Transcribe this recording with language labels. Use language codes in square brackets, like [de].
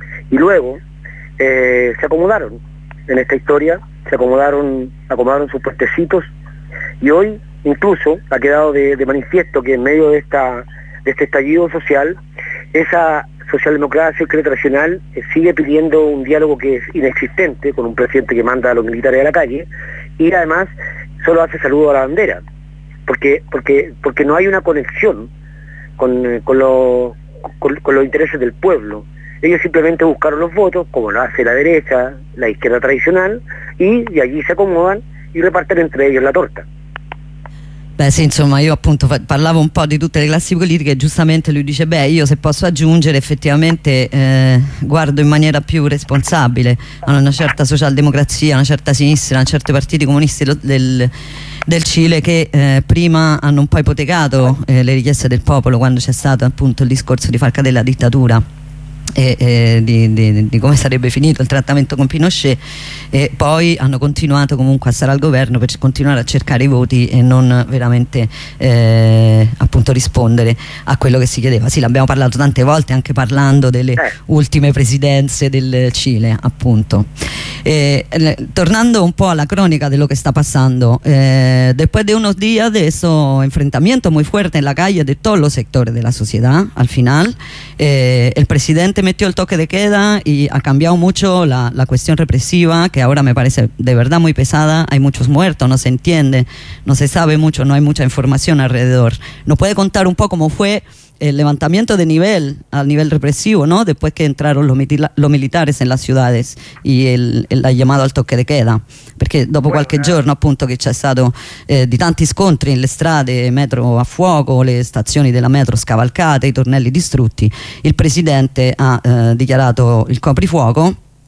[es] y luego se acomodaron en esta historia, acomodaron sus puestecitos, y hoy incluso ha quedado de manifiesto que en medio de este estallido social, esa socialdemocracia tradicional sigue pidiendo un diálogo que es inexistente, con un presidente que manda a los militares a la calle, y además solo hace saludo a la bandera, porque no hay una conexión con los intereses del pueblo. Ellos simplemente buscaron los votos, como lo hace la derecha, la izquierda tradicional, y allí se acomodan y reparten entre ellos la torta. [it] Beh sì, insomma, io appunto parlavo un po' di tutte le classi politiche e giustamente lui dice, beh, io se posso aggiungere effettivamente guardo in maniera più responsabile a una certa socialdemocrazia, a una certa sinistra, a certi partiti comunisti del Cile che prima hanno un po' ipotecato le richieste del popolo quando c'è stato appunto il discorso di far cadere la dittatura. Di come sarebbe finito il trattamento con Pinochet e poi hanno continuato comunque a stare al governo per continuare a cercare i voti e non veramente appunto rispondere a quello che si chiedeva. Sì, l'abbiamo parlato tante volte anche parlando delle ultime presidenze del Cile appunto. Tornando un po' alla cronica dello che sta passando, [es] después de unos días de eso enfrentamiento muy fuerte en la calle de todos los sectores de la sociedad, al final el presidente metió el toque de queda y ha cambiado mucho la cuestión represiva, que ahora me parece de verdad muy pesada. Hay muchos muertos, no se entiende, no se sabe mucho, no hay mucha información alrededor. ¿Nos puede contar un poco cómo fue el levantamiento de nivel, al nivel represivo, ¿no? Después que entraron los militares en las ciudades y el ha llamado al toque de queda, porque [it] dopo qualche giorno appunto che c'è stato di tanti scontri in le strade, metro a fuoco, le stazioni della metro scavalcate, i tornelli distrutti, il presidente ha dichiarato il coprifuoco,